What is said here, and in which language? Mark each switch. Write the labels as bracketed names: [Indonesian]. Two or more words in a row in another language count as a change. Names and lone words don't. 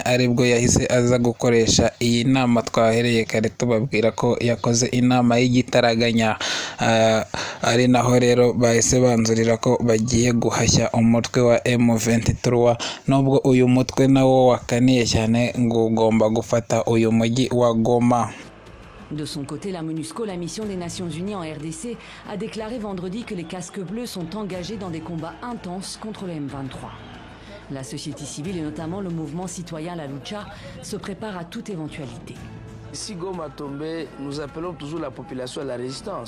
[Kinyarwanda] Aribwo yahise aza gukoresha iyi nama twahereye kare tubabwira ko yakoze inama y'igitaraganya, ari naho rero bahise banzurira ko bagiye guhashya umutwe wa M23, nubwo uyu mutwe nawo wakaniye cyane ngo ugomba gufata uyu mujyi wa Goma. [French] De son côté, la MONUSCO, la mission des Nations Unies en RDC, a déclaré vendredi que les casques bleus sont engagés dans des combats intenses contre le M23. La société civile et notamment le mouvement citoyen La Lucha se préparent à toute éventualité. Si Goma tombait, nous appelons toujours la population à la résistance.